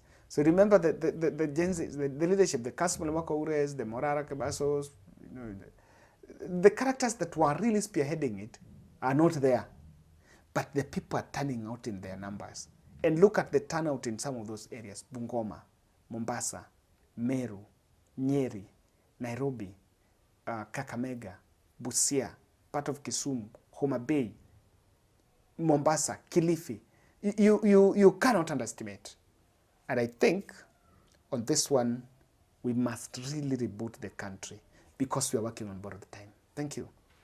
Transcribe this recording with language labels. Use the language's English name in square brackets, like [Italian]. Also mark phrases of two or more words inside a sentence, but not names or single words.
[English] So remember the Gen Z, the leadership, the Kassim Ures, the Morara Kebasos, the characters that were really spearheading it are not there. But the people are turning out in their numbers. And look at the turnout in some of those areas. Bungoma, Mombasa, Meru, Nyeri, Nairobi, Kakamega, Busia, part of Kisumu, Homa Bay, Mombasa, Kilifi. You cannot underestimate. And I think on this one, we must really reboot the country because we are working on borrowed time. Thank you.